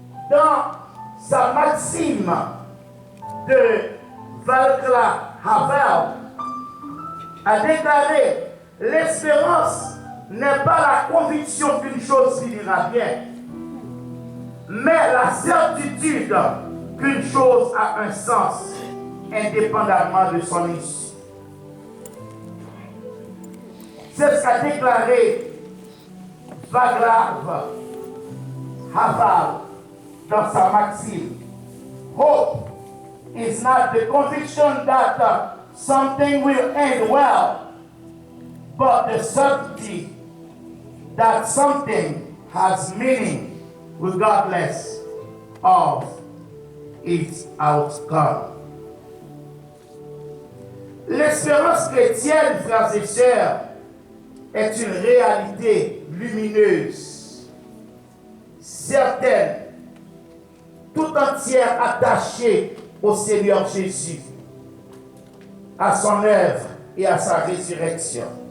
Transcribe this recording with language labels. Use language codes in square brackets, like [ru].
[fr] Dans sa maxime de Václav Havel a déclaré: l'espérance n'est pas la conviction qu'une chose finira bien, mais la certitude qu'une chose a un sens, indépendamment de son issue. C'est ce qu'a déclaré Václav Havel dans sa maxime. [en] Hope is not the conviction that something will end well, but the certainty that something has meaning regardless of its outcome. [fr] L'espérance chrétienne, frères et sœurs, est une réalité lumineuse, certaine, tout entière attachée au Seigneur Jésus, à son œuvre et à sa résurrection.